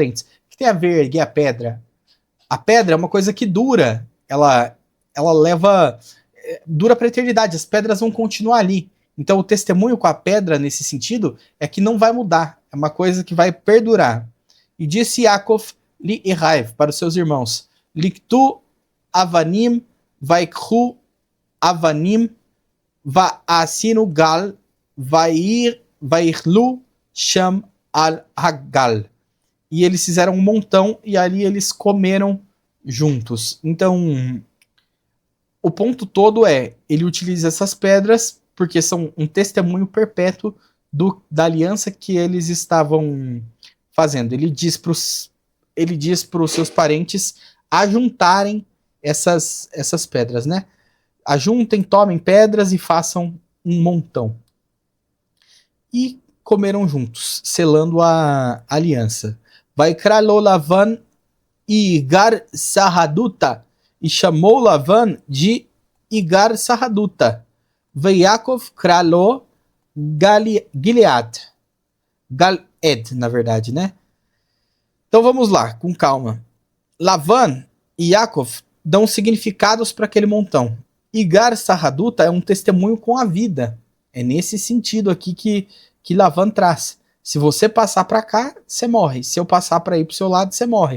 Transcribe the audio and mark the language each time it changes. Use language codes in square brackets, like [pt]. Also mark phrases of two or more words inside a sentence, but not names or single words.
[pt] O que tem a ver erguer a pedra? A pedra é uma coisa que dura. Ela leva... Dura para a eternidade. As pedras vão continuar ali. Então o testemunho com a pedra, nesse sentido, é que não vai mudar. É uma coisa que vai perdurar. E disse Yaakov [he] לאחיו, [pt] para os seus irmãos. [he] לקטו אבנים ויקחו אבנים ויעשו גל ויאכלו שם על הגל. [pt] E eles fizeram um montão e ali eles comeram juntos. Então, o ponto todo é, ele utiliza essas pedras porque são um testemunho perpétuo da aliança que eles estavam fazendo. Ele diz para os seus parentes ajuntarem essas pedras, né? ajuntem, tomem pedras e façam um montão. E comeram juntos, selando a aliança. [he] ויקרא לו לבן יגר שהדותא, [pt] e chamou Lavan de Igar Sahaduta. [he] ויעקב קרא לו גלעד. [pt] Galed, na verdade, né? Então vamos lá, com calma. Lavan e Yaakov dão significados para aquele montão. Igar Sahaduta é um testemunho com a vida. É nesse sentido aqui que Lavan traz. Se você passar para cá, você morre. Se eu passar para ir para o seu lado, você morre.